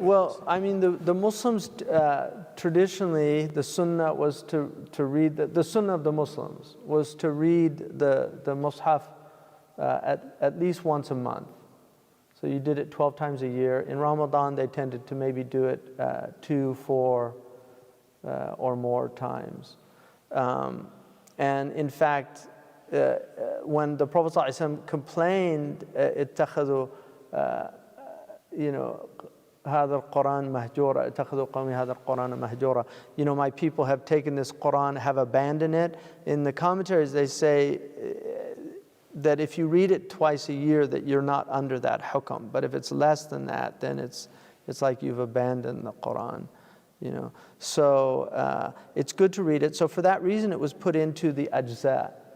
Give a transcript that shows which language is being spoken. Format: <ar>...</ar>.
<en>Well, I mean, the Muslims, traditionally, the sunnah was to read, the sunnah of the Muslims was to read the Mus'haf at least once a month. So you did it 12 times a year. In Ramadan, they tended to maybe do it 2, 4, or more times. And in fact, when the Prophet ﷺ complained,</en> <ar>اتخذوا,</ar> <en>you know,</en> <ar>هذا القرآن مهجورا اتخذوا قومي هذا القرآن مهجورا.</ar> <en>You know, my people have taken this Quran, have abandoned it. In the commentaries, they say that if you read it twice a year, that you're not under that hukm. But if it's less than that, then it's like you've abandoned the Quran. You know, so it's good to read it. So for that reason, it was put into the ajza.</en>